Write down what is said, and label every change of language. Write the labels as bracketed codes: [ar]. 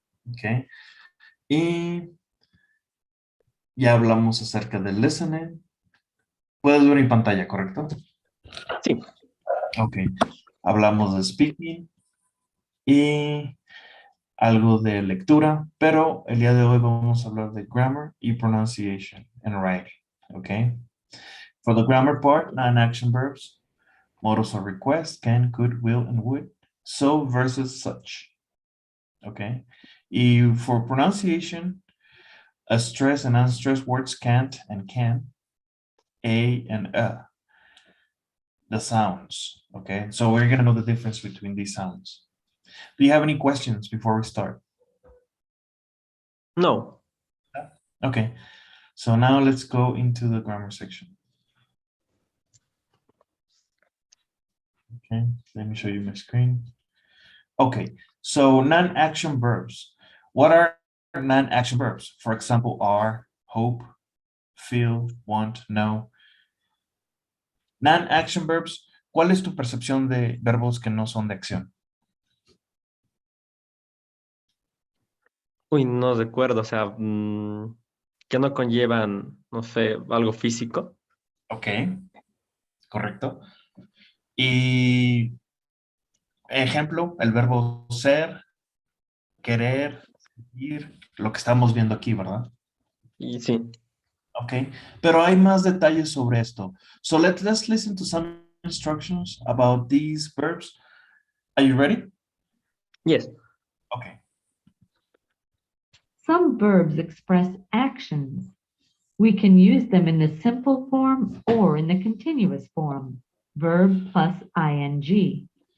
[es] Ok. Y ya hablamos acerca del listening. Puedes ver mi pantalla, ¿correcto? Sí, Ok. Hablamos de speaking y algo de lectura, pero el día de hoy vamos a hablar de grammar y [en] pronunciation and writing. Ok. For the grammar part, non-action verbs, modals of request, can, could, will, and would. So versus such. Okay. Y for pronunciation, a stress and unstressed words can't and can, a and the sounds. Okay. So we're going to know the difference between these sounds. Do you have any questions before we start? [es] no. Okay. [en] So now let's go into the grammar section. Okay. Let me show you my screen. Okay. So non-action verbs. What are non-action verbs? For example, are, hope, feel, want, know. [es] Non-action verbs, ¿cuál es tu percepción de verbos que no son de acción? Uy, no recuerdo, o sea, que no conllevan, no sé, algo físico. Ok, correcto. Y ejemplo, el verbo ser, querer, ir, lo que estamos viendo aquí, ¿verdad? Y sí, Ok, pero hay más detalles sobre esto. [en] So let's listen to some instructions about these verbs. Are you ready? yes. Okay. Some verbs express actions. We can use them in the simple form or in the continuous form, verb plus ing.